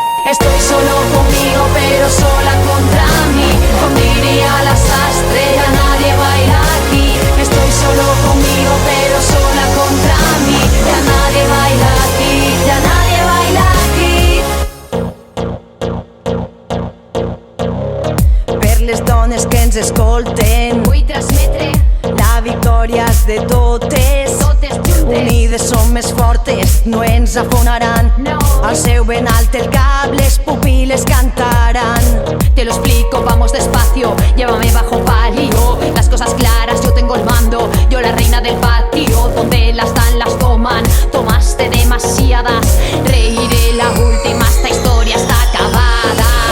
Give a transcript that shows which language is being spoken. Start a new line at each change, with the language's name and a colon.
Spanish: Estoy solo conmigo pero sola contra mí. Como diría la sastre, ya nadie baila aquí. Estoy solo conmigo pero sola contra mí. Ya nadie baila aquí, ya nadie baila aquí.
Catalan: Per les dones que ens escolten Vull transmetre la victòria és de totes. totes juntes. Unides som més fortes, no ens afonaran. Al seu ben alt el cap, les pupil·les cantaran.
Spanish: Te lo explico, vamos despacio, llévame bajo palio. Las cosas claras, yo tengo el mando, yo la reina del patio. Donde las dan, las toman, tomaste demasiadas. Reiré la última, esta historia está acabada.